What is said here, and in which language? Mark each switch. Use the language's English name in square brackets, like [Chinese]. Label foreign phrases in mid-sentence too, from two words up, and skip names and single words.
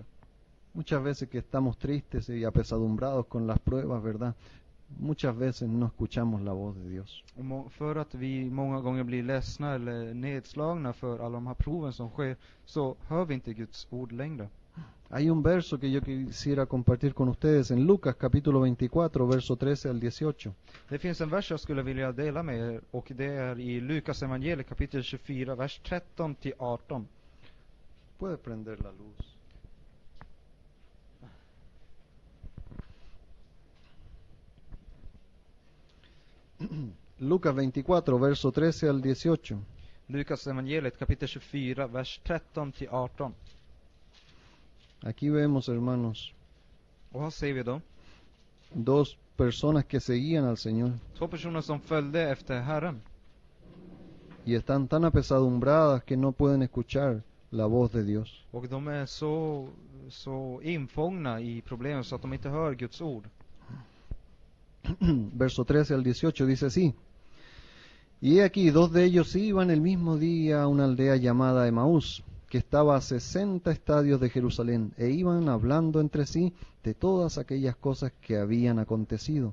[Spanish] Muchas veces que estamos tristes y apesadumbrados con las pruebas, ¿verdad? Muchas veces no escuchamos la voz de Dios. [Swedish] Och för att vi många gånger blir ledsna eller nedslagna för alla de här proven som sker, så hör vi inte Guds ord längre. [Spanish] Hay un verso que yo quisiera compartir con ustedes en Lucas capítulo 24, verso 13 al 18. [Swedish] Det finns en vers jag skulle vilja dela med er, och det är i Lukas evangeliet kapitel 24, vers 13 till 18. [Spanish] Puede prender la luz. Lucas 24, verso 13 al 18. [Swedish] Lukas evangeliet kapitel 24, vers 13 till 18. [Spanish] Aquí vemos, hermanos, [Swedish] Och här ser vi då [Spanish] dos personas que seguían al Señor [Swedish] två personer som följde efter Herren. [Spanish] y están tan apesadumbradas que no pueden escuchar la voz de Dios. [Swedish] Och de är så infångna i problemen så att de inte hör Guds ord. [Spanish] Verso 13 al 18 dice así: Y he aquí, dos de ellos iban el mismo día a una aldea llamada Emaús, que estaba a 60 estadios de Jerusalén, e iban hablando entre sí de todas aquellas cosas que habían acontecido.